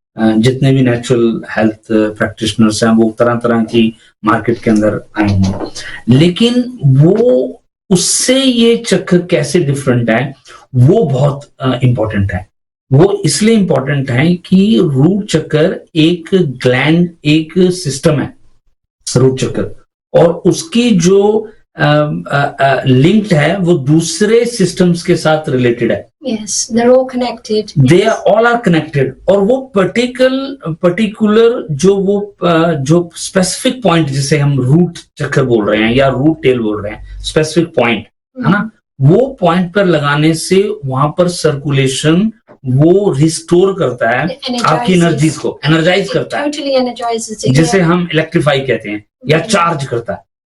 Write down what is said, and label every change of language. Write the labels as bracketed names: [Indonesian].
[Hindi] जितने भी natural health practitioners हैं वो तरह तरह की मार्केट के अंदर आए हैं, लेकिन वो उससे ये चक्र कैसे डिफरेंट है वो बहुत इंपॉर्टेंट है। वो इसलिए इंपॉर्टेंट है कि रूट चक्र एक ग्लैंड, एक सिस्टम है रूट चक्र, और उसकी जो लिंक्ड है वो दूसरे सिस्टम्स के साथ रिलेटेड है। [English] Yes, they're all connected. They are all are connected. [Hindi] और वो particular जो specific point जिसे हम रूट चक्कर बोल रहे हैं या रूट टेल बोल रहे हैं, specific point है ना, वो पॉइंट पर लगाने से वहां पर सर्कुलेशन वो रिस्टोर करता है आपकी एनर्जीज को, एनर्जाइज करता है, जिसे हम इलेक्ट्रीफाई कहते हैं या चार्ज करता है.